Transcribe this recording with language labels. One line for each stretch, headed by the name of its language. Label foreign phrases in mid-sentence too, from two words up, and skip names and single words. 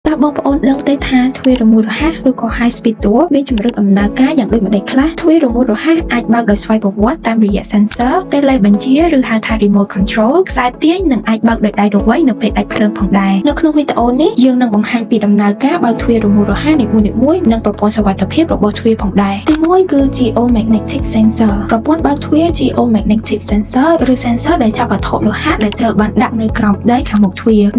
Khmer: តើបងប្អូនដឹងទេថាទ្វាររមូលរហ័សឬក៏
English: high speed door
Khmer: មានជម្រើសដំណើរការយ៉ាងដូចម្តេចខ្លះទ្វាររមូលរហ័សអាចបើកដោយស្វ័យប្រវត្តិតាមរយៈ sensor តេឡេបញ្ជាឬហៅថា
English: remote control
Khmer: ខ្សែទាញនិងអាចបើកដោយដៃរវៃនៅពេលដាច់ភ្លើងផងដែរនៅក្នុងវីដេអូនេះយើងនឹងបង្ហាញ ពីដំណើរការបើកទ្វាររមូលរហ័សនីមួយៗនិងប្រព័ន្ធសុវត្ថិភាពរបស់ទ្វារផងដែរទី1គឺ
English: geomagnetic sensor
Khmer: ប្រព័ន្ធបើកទ្វារ
English: geomagnetic sensor
Khmer: ឬ sensor ដែលចាប់វត្ថុលោហៈដែលត្រូវបានដាក់នៅក្រោមដីខាងមុខទ្វារនៅ